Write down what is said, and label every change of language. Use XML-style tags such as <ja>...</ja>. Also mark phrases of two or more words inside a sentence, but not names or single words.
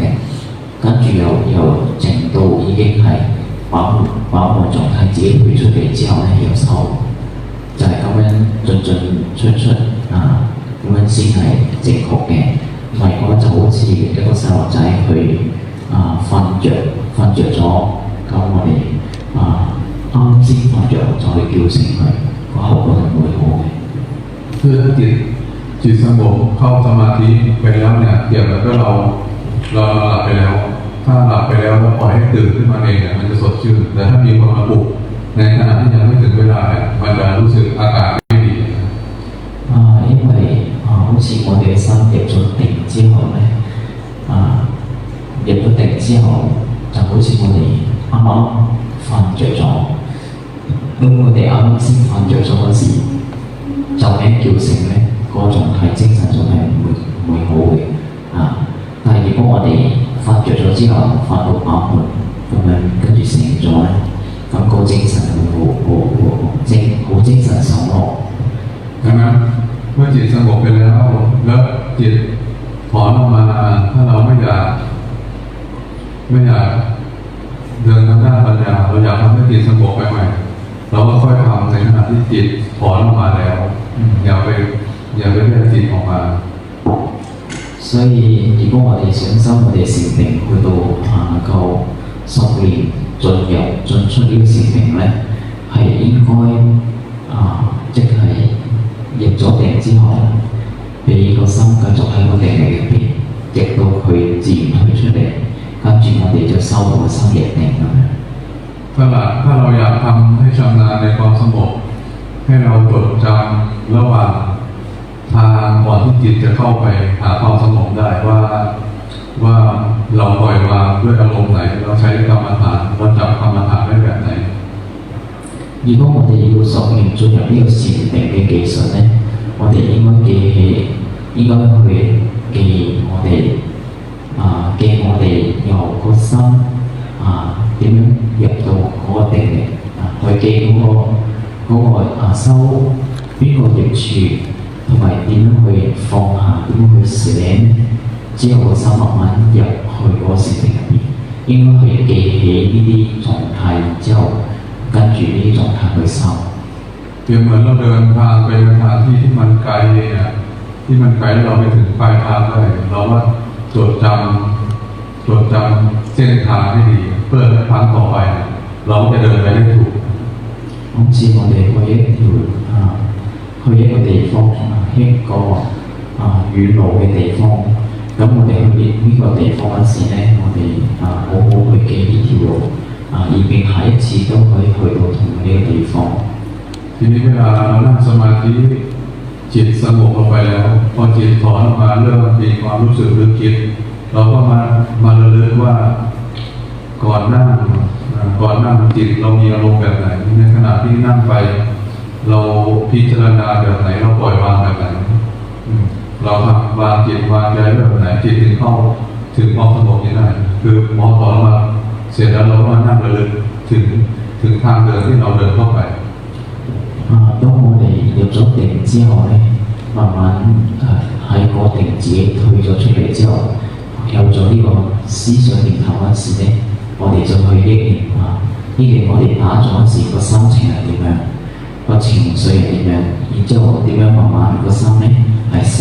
<yue>跟住有程度已經係飽滿狀態，自己退出嚟之後咧又收，就係咁樣進出咁樣先係正確嘅。唔係嘅話就好似一個細路仔佢瞓着咗，咁我哋啱先瞓着再叫醒佢，個後果就唔會好嘅。</yue> <th>คือถ้าจิตสงบเข้าสมาธิไปแล้วเนี่ยเกี่ยวกับเราหลับไปแล้วถ้าหลับไปแล้วเราปล่อยให้ตื่นขึ้นมาเองเนี่ยมันจะสดชื่นแต่ถ้ามีคนมาปลุกในขณะที่ยังไม่ถึงเวลาเนี่ยมันจะรู้สึกอากาศไม่ดี</th> <yue>因為好似我哋嘅心入咗定之後咧入咗定之後就好似我哋啱啱瞓着咗咁我哋啱啱先瞓着咗嗰時就俾叫醒咧個狀態精神狀態唔會好嘅但係如果我哋瞓着咗之後瞓到飽滿咁樣跟住醒咗咧咁個精神會好精神爽樂</yue> <th>ดังนั้นเมื่อจิตสงบไปแล้วจิตถอนออกมาถ้าเราไม่อยากเดินทางด้านปัญญาเราอยากทำให้จิตสงบไปใหม่เราก็ค่อยทำในขณะที่จิตถอนออกมาแล้วอย่าไปเรียกจิตออกมา</th> <yue>所以如果我哋想修我哋禪定去到能夠熟練進出呢個禪定咧係應該即係入咗定之後俾個心繼續喺個定力入邊直到佢自然退出嚟跟住我哋就收到個心入定咁樣</yue> <th>ถ้าเราอยากทำให้ชำนาญในความสงบให้เราจดจำระหว่างทางก่อนที่จิตจะเข้าไปหาความสงบได้ว่าเราปล่อยวางด้วยอารมณ์ไหนเราใช้กรรมฐานเราจับกรรมฐานได้แบบไหน</th> <yue>如果我哋要熟練進入呢個禪定嘅技術咧，我哋應該去記我哋由個心點樣入到嗰個定力去記嗰個收邊個業處同埋點樣去放下點樣去捨之後個心慢慢入去嗰個禪定入邊應該去記起呢啲狀態之後跟住呢啲狀態去收</yue> <th>เปรียบเหมือนเราเดินทางไปทางที่มันไกลที่มันไกลเราไปถึงปลายทางได้เราว่าจดจำเส้นทางให้ดีเพื่อครั้งต่อไปเราจะเดินไปได้ถูก</th> <yue>好似我哋去一個地方一個遠路嘅地方咁我哋去呢個地方嗰時咧我哋好好去記呢條路以便下一次都可以去到同呢個地方</yue> <th>ทีนี้เวลาเรานั่งสมาธิจิตสงบลงไปแล้วพอจิตถอนออกมาเริ่มมีความ รู้สึกหรือคิดเราก็มาระลึกว่าก่อนนั่งจิตเรามีอารมณ์แบบไหนในขณะที่นั่งไปเราพิจารณาแบบไหนเราปล่อยวางแบบไหนเราวางจิตวางใจแบบไหนจิตถึงเข้าถึงความสงบนี้ได้คือพอถอนมาเสร็จแล้วเราก็นั่งระลึกถึงทางเดินที่เราเดินเข้าไป</th> <yue>當我哋入咗定之後咧，慢慢喺個定自己退咗出嚟之後， 有咗呢個思想念頭嗰時咧，我哋就去憶念憶念我哋打咗時個心情係點樣，個情緒係點樣，然之後點樣慢慢個心咧係捨</yue>